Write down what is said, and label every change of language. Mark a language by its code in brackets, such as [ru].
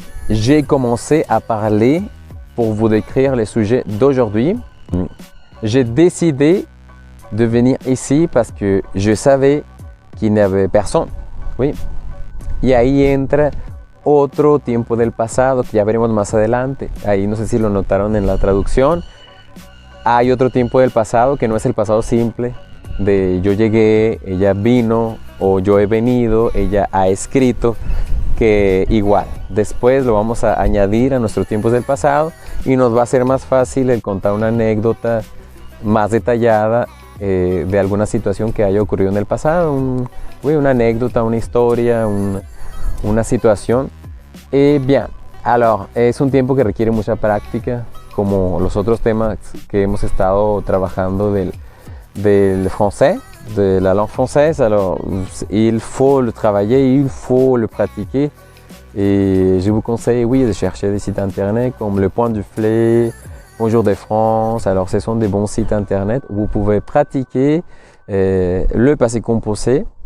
[fr] J'ai commencé à parler pour vous décrire les sujets d'aujourd'hui. J'ai décidé de venir ici parce que je savais qu'il n'y avait personne. Oui. [es] Y ahí entra otro tiempo del pasado que ya veremos más adelante. Ahí no sé si lo notaron en la traducción. Hay otro tiempo del pasado que no es el pasado simple de yo llegué, ella vino o yo he venido, ella ha escrito, que igual después lo vamos a añadir a nuestros tiempos del pasado y nos va a ser más fácil el contar una anécdota más detallada de alguna situación que haya ocurrido en el pasado, una anécdota, una historia, una situación. Bien, alors, es un tiempo que requiere mucha práctica, como los otros temas que hemos estado trabajando del français, de la langue française. [fr] Alors, il faut le travailler, il faut le pratiquer. Et je vous conseille, oui, de chercher des sites internet comme Le Point du Flé, Bonjour de France. Alors, ce sont des bons sites internet où vous pouvez pratiquer le passé composé.